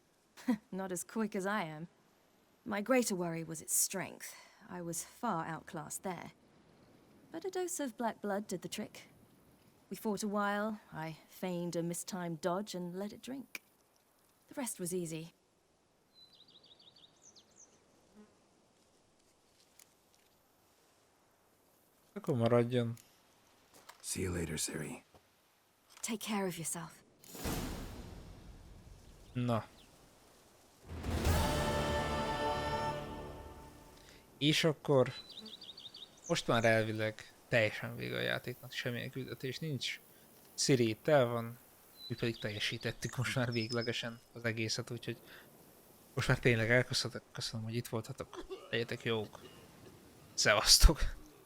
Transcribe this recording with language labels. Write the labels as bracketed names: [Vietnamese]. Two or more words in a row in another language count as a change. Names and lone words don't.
[English] Not as quick as I am. My greater worry was its strength. I was far outclassed there. But a dose of black blood did the trick. We fought a while, I feigned a mistimed dodge and let it drink. The rest was easy. [Hungarian] Akkor maradjon. [English] See you later, Ciri. Take care of yourself. [Hungarian] Na. És akkor most már elvileg teljesen vége a játéknak, semmilyen küldetés nincs. Ciri itt el van, mi pedig teljesítettük most már véglegesen az egészet, úgyhogy most már tényleg elköszönök, köszönöm, hogy itt voltatok, legyetek jók, szevasztok!